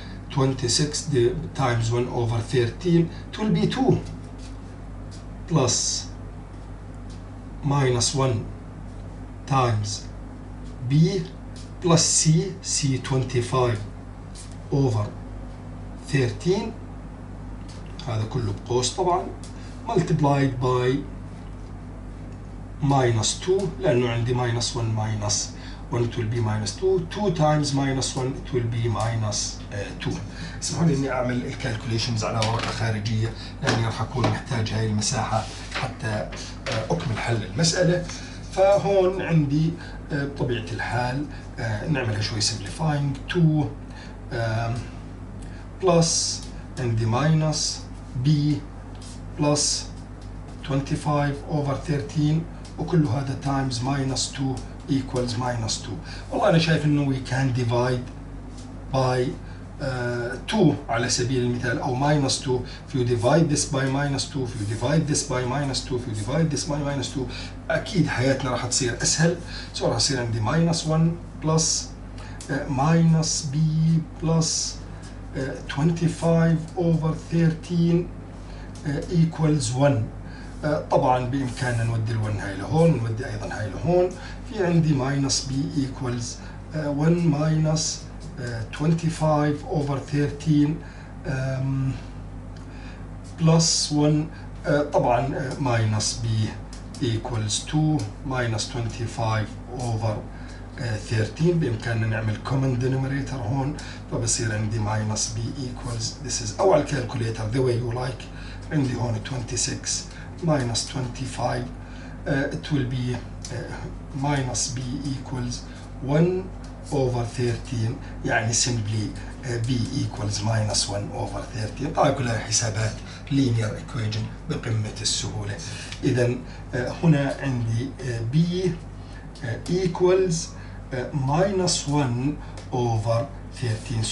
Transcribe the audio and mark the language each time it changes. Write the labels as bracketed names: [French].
[English] 26 times 1 over 13 it will be 2 plus minus 1 times B plus C 25 over 13 [Arabic] هذا كله بقوس طبعا [English] multiplied by minus 2 [Arabic] لأنه عندي [English] minus 1 minus 1 it will be minus 2. 2 times minus 1 it will be minus 2. [Arabic] اسمحوا لي إني أعمل الكالكوليشنز على ورقة خارجية لأني راح أكون محتاج هاي المساحة حتى أكمل حل المسألة. فهون عندي بطبيعة الحال نعملها شوي simplifying. [English] 2 plus عندي minus B plus 25 over 13 [Arabic] وكل هذا [English] times minus 2 equals minus 2. [Arabic] والله أنا شايف إنه [English] we can divide by 2 [Arabic] على سبيل المثال أو [English] minus 2. if you divide this by minus 2 if you divide this by minus 2 if you divide this by minus 2 [Arabic] أكيد حياتنا راح تصير أسهل. [English] so [Arabic] راح يصير عندي [English] minus 1 plus minus B plus 25 over 13 equals 1. [Arabic] طبعا بإمكاننا نودي ال1 هاي لهون، نودي أيضا هاي لهون. في عندي [English] minus B equals 1 minus 25 over 13 plus 1. طبعا minus B equals 2 minus 25 over 13. [Arabic] بإمكاننا نعمل [English] common denominator [Arabic] هون، فبصير عندي [English] minus B equals this is [Arabic] أو على الكالكوليتر [English] the way you like. [Arabic] عندي هون [English] 26 minus 25 it will be minus B equals 1 over 13 يعني simply B equals minus 1 over 13. [Arabic] طبعا كلها حسابات linear equation بقمة السهولة. إذا هنا عندي [English] B equals minus 1 over 13.